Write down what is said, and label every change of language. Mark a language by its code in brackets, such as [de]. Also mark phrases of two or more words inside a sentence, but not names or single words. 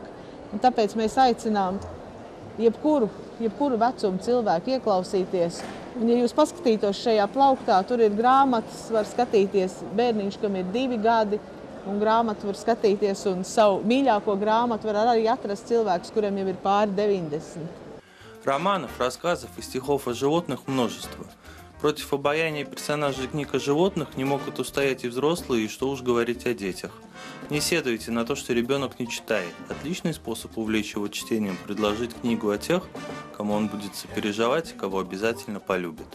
[lv] Un tāpēc mēs aicinām jebkuru vecumu cilvēku ieklausīties. Un, ja jūs paskatītos šajā plauktā, tur ir grāmatas, var skatīties bērniņš, kam ir 2 gadi, un grāmatu var skatīties, un savu mīļāko grāmatu var arī atrast cilvēks, kuriem jau ir pāri 90. [ru] Романов, рассказов и стихов о животных множество. Против обаяния персонажей книг о животных не могут устоять и взрослые, и что уж говорить о детях. Не седуйте на то, что ребенок не читает. Отличный способ увлечь его чтением – предложить книгу о тех, кому он будет сопереживать, кого обязательно полюбит.